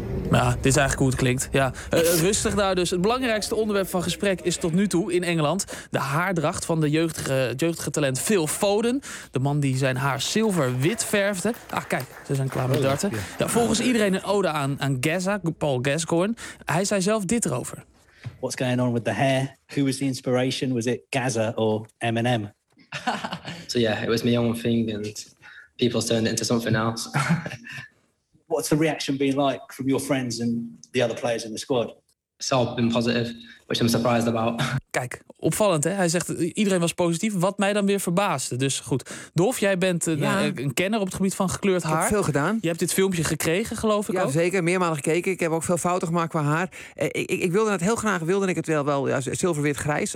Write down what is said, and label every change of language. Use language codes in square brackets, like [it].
[nl] Ja, dit is eigenlijk hoe het klinkt. Ja. Rustig daar dus. Het belangrijkste onderwerp van gesprek is tot nu toe in Engeland... de haardracht van de jeugdige talent Phil Foden. De man die zijn haar zilver-wit verfde. Ah, kijk, ze zijn klaar met darten. Ja, volgens iedereen een ode aan Gazza, Paul Gascoigne. Hij zei zelf dit erover. [en] What's going on with the hair? Who was the inspiration? Was it Gazza or Eminem? So yeah, it was my own thing and... People turned it into something else. What's the reaction been like from your friends and the other players in the squad? It's all been positive, which I'm surprised about. [nl] Kijk, opvallend, hè? Hij zegt, iedereen was positief. Wat mij dan weer verbaasde. Dus goed, Dolf, jij bent een kenner op het gebied van gekleurd haar. Ik heb veel gedaan. Je hebt dit filmpje gekregen, geloof ik ook. Ja, zeker. Meermalen gekeken. Ik heb ook veel fouten gemaakt qua haar. Ik wilde het heel graag, zilverwit grijs.